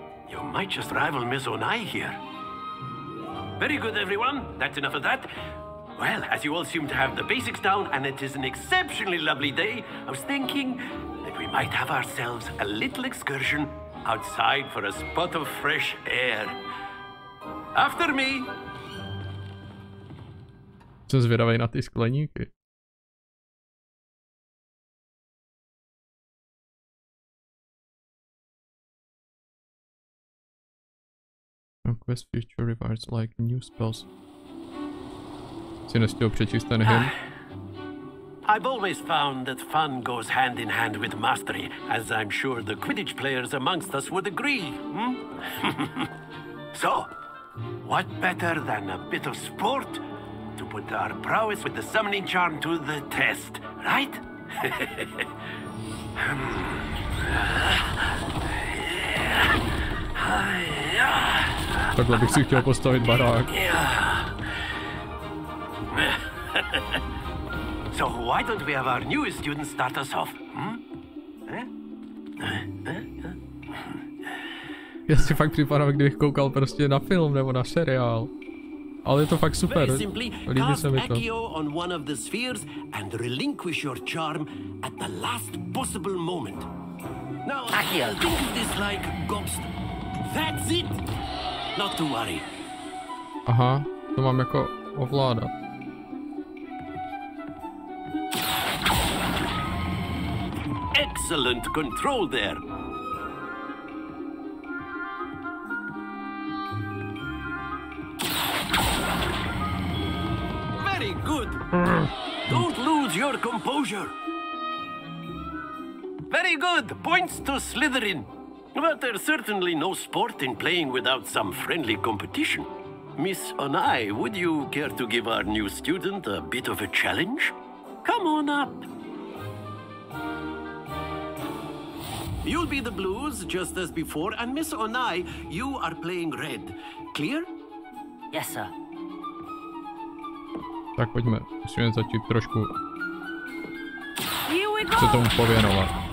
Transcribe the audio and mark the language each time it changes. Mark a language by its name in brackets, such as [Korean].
[English] You might just rival Miss Onai here. Very good, everyone. That's enough of that. Well, as you all seem to have the basics down, and it is an exceptionally lovely day, I was thinking that we might have ourselves a little excursion outside for a spot of fresh air. After me! [Czech] Jsem zvědavej na ty skleníky. [English] Quest feature rewards like new spells. [Czech] Si nestihl přečíst ten hymn? [English] I've always found that fun goes hand in hand with mastery, as I'm sure the Quidditch players amongst us would agree. So, what better than a bit of sport to put our prowess with the summoning charm to the test, right? [Czech] Takhle bych si chtěl postavit barák. [English] So why don't we have our newest student start us off? [Czech] Já si fakt připadám, kdybych koukal prostě na film nebo na seriál. Ale je to fakt super. Líbí se mi to. [English] On one of the spheres and relinquish your charm at the last possible moment. Now, think of this like ghost. That's it. Not to worry. [Czech] Aha, to mám jako ovládat. [English] Excellent control there. Very good. Don't lose your composure. Very good. Points to Slytherin. But there's certainly no sport in playing without some friendly competition. Miss Onai, would you care to give our new student a bit of a challenge? Come on up. You'll be the blues, just as before, and Miss Onai, you are playing red. Clear? Yes, sir. [Czech] Tak pojďme, musíme začít trošku se tomu pověnovat.